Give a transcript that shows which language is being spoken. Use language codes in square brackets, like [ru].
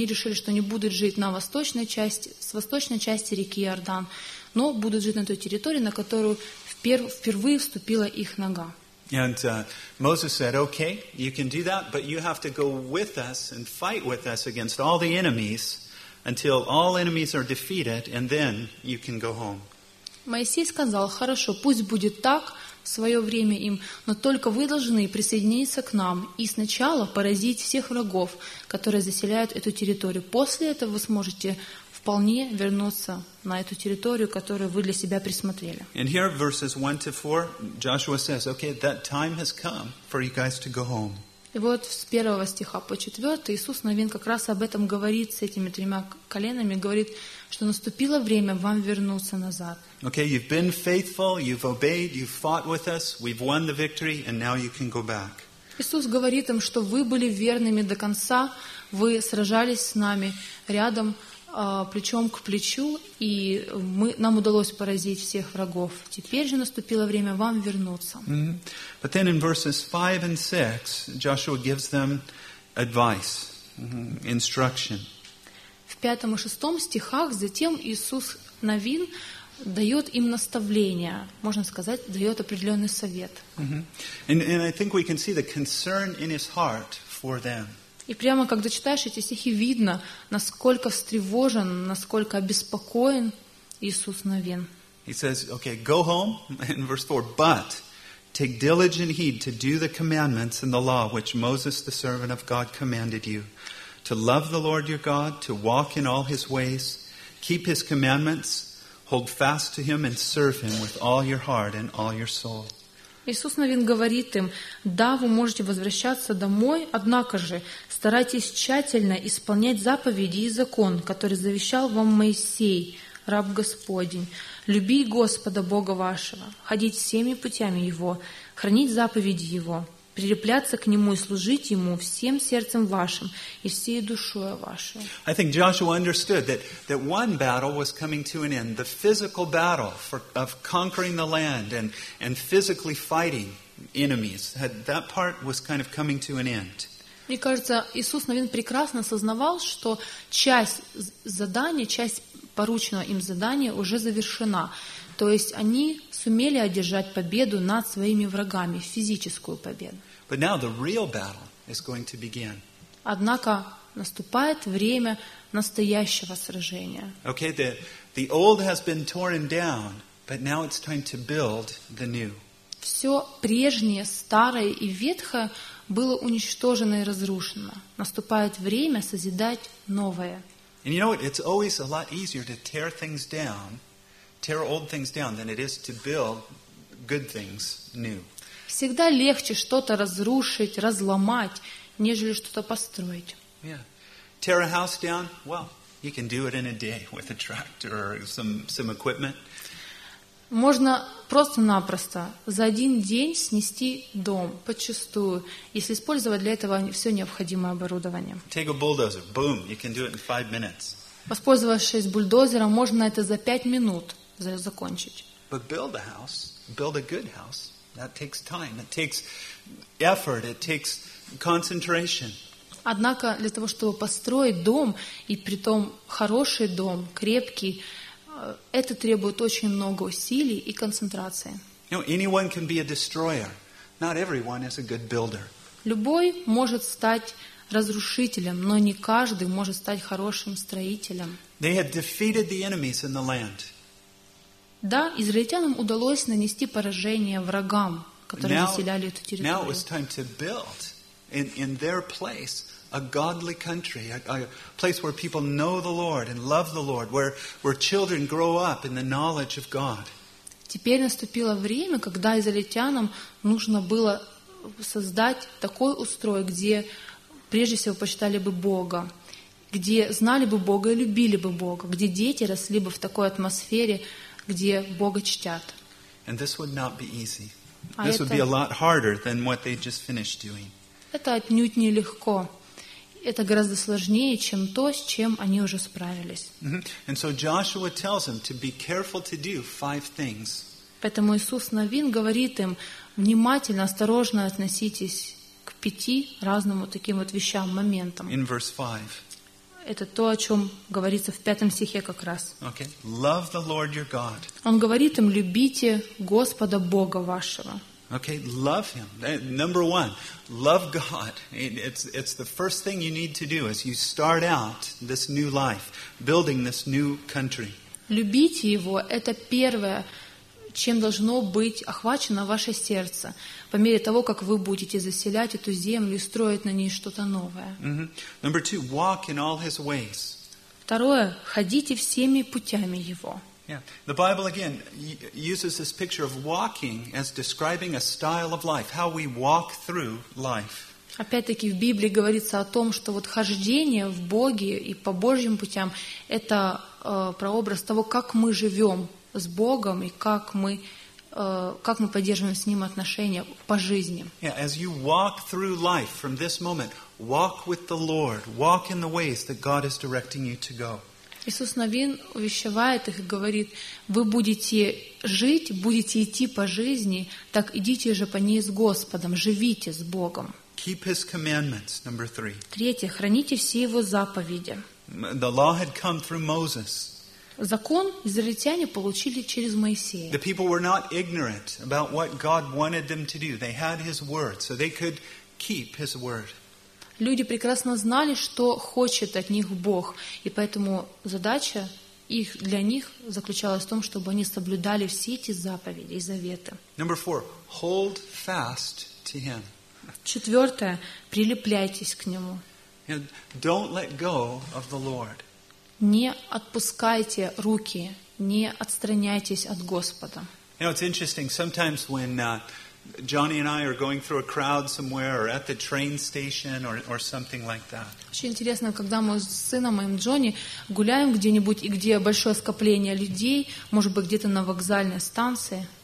[ru] Они решили, что они будут жить на восточной части, с восточной части реки Иордан, но будут жить на той территории, на которую впервые вступила их нога. [en] And Moses said, "Okay, you can do that, but you have to go with us and fight with us against all the enemies until all enemies are defeated, and then you can go home." [ru] Моисей сказал: "Хорошо, пусть будет так в свое время им, но только вы должны присоединиться к нам и сначала поразить всех врагов, которые заселяют эту территорию. После этого вы сможете вполне вернуться на эту территорию, которую вы для себя присмотрели." [en] And here, verses 1 to 4, Joshua says, okay, that time has come for you guys to go home. [ru] И вот с первого стиха по четвертый Иисус Навин как раз об этом говорит с этими тремя коленами, говорит, что наступило время вам вернуться назад. [en] Okay, you've been faithful, you've obeyed, you've fought with us, we've won the victory, and now you can go back. [ru] Иисус говорит им, что вы были верными до конца, вы сражались с нами рядом, плечом к плечу, и нам удалось поразить всех врагов. Теперь же наступило время вам вернуться. Mm-hmm. [en] But then in verses 5 and 6, Joshua gives them advice, instruction. [ru] В 5 и 6 стихах затем Иисус Навин дает им наставление, можно сказать, дает определенный совет. Mm-hmm. [en] And I think we can see the concern in his heart for them. [ru] И прямо, когда читаешь эти стихи, видно, насколько встревожен, насколько обеспокоен Иисус Навин. [en] He says, "Okay, go home," in verse 4, "but take diligent heed to do the commandments and the law which Moses, the servant of God, commanded you, to love the Lord your God, to walk in all His ways, keep His commandments, hold fast to Him and serve Him with all your heart and all your soul." [ru] Иисус Навин говорит им: да, вы можете возвращаться домой, однако же старайтесь тщательно исполнять заповеди и закон, который завещал вам Моисей, раб Господень. Люби Господа Бога вашего, ходить всеми путями Его, хранить заповеди Его, прилепляться к Нему и служить Ему всем сердцем вашим и всей душой вашей. [en] I think Joshua understood that one battle was coming to an end, the physical battle of conquering the land and physically fighting enemies. That part was kind of coming to an end. [ru] Мне кажется, Иисус Навин прекрасно осознавал, что часть задания, часть порученного им задания уже завершена. То есть они сумели одержать победу над своими врагами, физическую победу. [en] But now the real battle is going to begin. [ru] Однако наступает время настоящего сражения. [en] Okay, the old has been torn down, but now it's time to build the new. [ru] Все прежнее, старое и ветхое было уничтожено и разрушено. Наступает время созидать новое. [en] And you know what? It's always a lot easier to tear things down, tear old things down, than it is to build good things new. [ru] Всегда легче что-то разрушить, разломать, нежели что-то построить. [en] Yeah. Tear a house down? Well, you can do it in a day with a tractor or some equipment. [ru] Можно просто-напросто за один день снести дом подчистую, если использовать для этого все необходимое оборудование. [en] Take a bulldozer. Boom. You can do it in 5 minutes. [ru] Воспользовавшись бульдозером, можно это за 5 минут закончить. [en] But build a house. Build a good house. That takes time. It takes effort. It takes concentration. [ru] Однако для того, чтобы построить дом, и при том хороший дом, крепкий, это требует очень много усилий и концентрации. [en] You know, anyone can be a destroyer. Not everyone is a good builder. [ru] Любой может стать разрушителем, но не каждый может стать хорошим строителем. [en] They had defeated the enemies in the land. [ru] Да, израильтянам удалось нанести поражение врагам, которые заселяли эту территорию. [en] Now it was time to build in their place a godly country, a place where people know the Lord and love the Lord, where children grow up in the knowledge of God. [ru] Теперь наступило время, когда израильтянам нужно было создать такой устрой, где прежде всего почитали бы Бога, где знали бы Бога и любили бы Бога, где дети росли бы в такой атмосфере, где Бога чтят. [en] And this would not be easy. This would be a lot harder than what they just finished doing. [ru] Это отнюдь не легко. Это гораздо сложнее, чем то, с чем они уже справились. [en] And so Joshua tells them to be careful to do five things. [ru] Поэтому Иисус Навин говорит им: внимательно, осторожно относитесь к пяти разным вот таким вот вещам, моментам. [en] In verse 5. [ru] Это то, о чем говорится в пятом стихе как раз. [en] Okay. Love the Lord your God. [ru] Он говорит им: любите Господа Бога вашего. [en] Okay, love him. Number one, love God. It's the first thing you need to do as you start out this new life, building this new country. [ru] Любите его — это первое, чем должно быть охвачено ваше сердце по мере того, как вы будете заселять эту землю и строить на ней что-то новое. [en] Number two, walk in all his ways. [ru] Второе, ходите всеми путями его. [en] Yeah, the Bible again uses this picture of walking as describing a style of life, how we walk through life. [ru] Опять-таки в Библии говорится о том, что вот хождение в Боге и по Божьим путям — это прообраз того, как мы живем с Богом и как мы поддерживаем с Ним отношения по жизни. [en] Yeah, as you walk through life from this moment, walk with the Lord, walk in the ways that God is directing you to go. [ru] Иисус Навин увещевает их и говорит: вы будете жить, будете идти по жизни, так идите же по ней с Господом, живите с Богом. [en] Keep his commandments, number three. [ru] Третье, храните все его заповеди. [en] The law had come through Moses. [ru] Закон израильтяне получили через Моисея. [en] The people were not ignorant about what God wanted them to do. They had his word, so they could keep his word. [ru] Люди прекрасно знали, что хочет от них Бог, и поэтому задача их для них заключалась в том, чтобы они соблюдали все эти заповеди и заветы. [en] Number four, hold fast to him. [ru] Четвертое, прилепляйтесь к нему. [en] Don't let go of the Lord. [ru] Не отпускайте руки, не отстраняйтесь от Господа. [en] You know, it's interesting sometimes when Johnny and I are going through a crowd somewhere, or at the train station, or something like that. [ru] Очень интересно, когда мы с сыном моим Джонни гуляем где-нибудь и где большое скопление людей, может быть где-то на вокзальной станции.